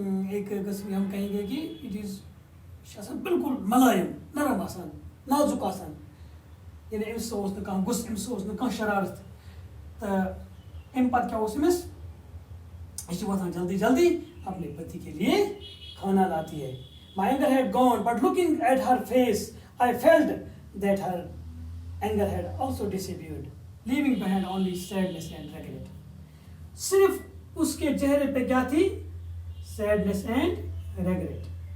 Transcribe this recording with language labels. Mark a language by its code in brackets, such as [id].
[ur] ایک قسم ہم کہیں گے کہ اٹ از بالکل ملائم نرم آسان نازک آسان، یعنی [ks] امس اوس نہ کانٛہہ غصہٕ، امس اوس نہ کانٛہہ شرارت. تو امہِ پتہٕ کیا اوس أمِس، [ur] یہ وۄتھان جلدی جلدی اپنے پتی کے لیے کھانا لاتی ہے. [en] My anger had gone, but looking at her face, I felt that her anger had also disappeared, leaving behind only sadness and regret. [ur] صرف اس کے چہرے پہ کیا تھی، [en] sadness and regret.